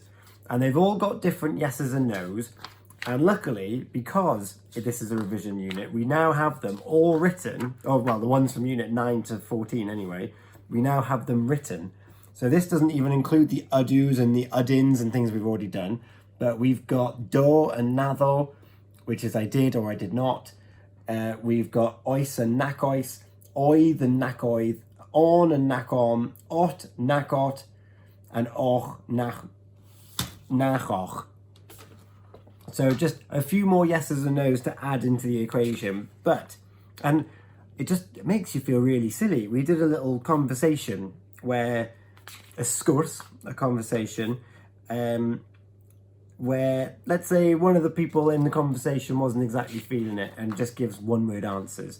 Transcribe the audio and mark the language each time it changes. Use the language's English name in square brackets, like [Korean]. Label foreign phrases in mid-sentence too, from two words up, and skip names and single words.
[English] And they've all got different yeses and nos. And luckily, because this is a revision unit, we now have them all written. Oh, well, the ones from unit 9 to 14 anyway. We now have them written. So this doesn't even include the udus and the udins and things we've already done. But we've got do and naddo, which is I did or I did not. We've got oes and [Welsh] nac oes, [English] oedd and [Welsh] nac oedd, [English] on and [Welsh] nac on, ot, nac ot, [English] and [Welsh] och, nach och. [English] So just a few more yeses and nos to add into the equation, and it just makes you feel really silly. We did a little conversation where, a conversation, where let's say one of the people in the conversation wasn't exactly feeling it and just gives one-word answers.